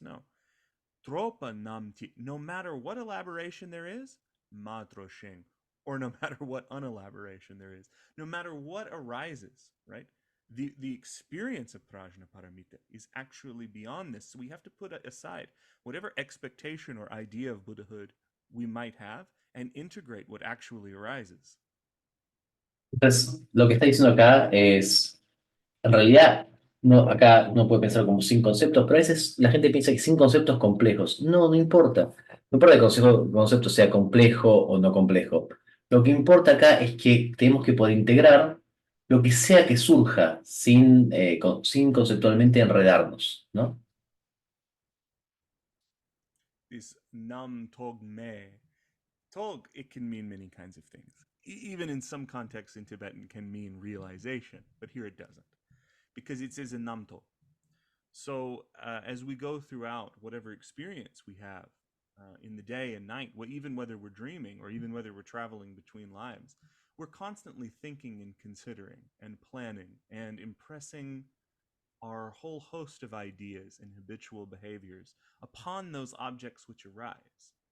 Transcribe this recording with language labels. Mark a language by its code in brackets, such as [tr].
[en] No. Tropa namti, no matter what elaboration there is, matroshing, or no matter what unelaboration there is, no matter what arises, right? The experience of prajna paramita is actually beyond this. So we have to put aside whatever expectation or idea of Buddhahood we might have and integrate what actually arises. [es] Entonces, lo que está diciendo acá es, en realidad, no, acá uno puede pensar como sin conceptos, pero a veces la gente piensa que sin conceptos complejos. No, no importa. No importa que el concepto sea complejo o no complejo. Lo que importa acá es que tenemos que poder integrar lo que sea que surja sin conceptualmente enredarnos, ¿no? [en] This nam tog me. Tog, it can mean many kinds of things. Even in some contexts in Tibetan can mean realization, but here it doesn't, because it says a namto. So as we go throughout whatever experience we have in the day and night, even whether we're dreaming or even whether we're traveling between lives, we're constantly thinking and considering and planning and impressing our whole host of ideas and habitual behaviors upon those objects which arise.